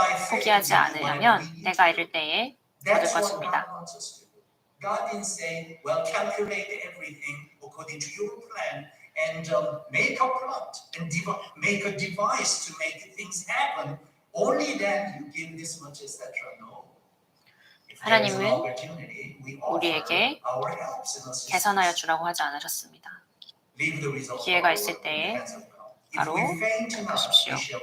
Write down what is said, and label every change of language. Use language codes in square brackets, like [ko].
[ko] 포기하지 않으려면 내가 이를 때에 얻을 것입니다. [en] God didn't say, well, calculate everything according to your plan and make a plot and make a device to make things happen. Only then you give this much, etc. No. [ko] 하나님은 우리에게 계산하여 주라고 하지 않으셨습니다. 기회가 있을 때에 바로 보십시오.